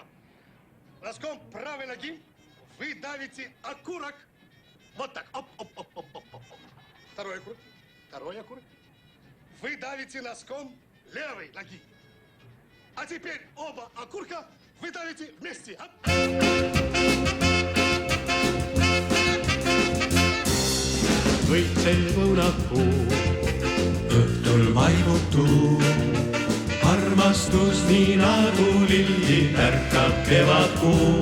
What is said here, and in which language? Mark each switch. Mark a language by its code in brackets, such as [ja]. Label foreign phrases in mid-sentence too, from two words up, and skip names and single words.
[ru] Носком правой ноги вы давите окурок. Вот так. Оп, оп, оп, оп, оп, оп. Второй окурок. Второй окурок. Вы давите носком левой ноги. А теперь оба окурка вы давите вместе. Оп. [et] Võitsev õunapuu, õhtul vaibutu. Armastus nii nagu lilli ärkab kevadkuu.